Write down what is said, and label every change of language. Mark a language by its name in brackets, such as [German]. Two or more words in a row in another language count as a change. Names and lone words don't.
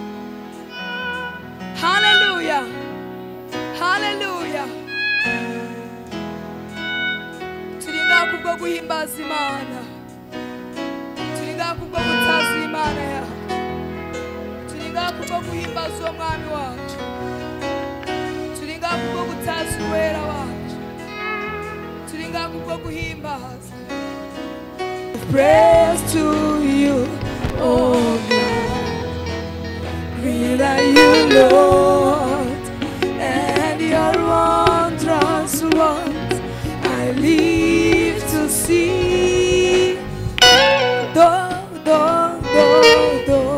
[Rundi] hallelujah hallelujah turinga kubwo guhimbaza Imana turinga kubwo gutaza Imana yacu turinga kubwo guhimbaza umwami wacu turinga kubwo gutaza uwera wacu turinga kubwo guhimbaza [English] praise to you oh God great are you Lord and your wondrous works I live to see do do do do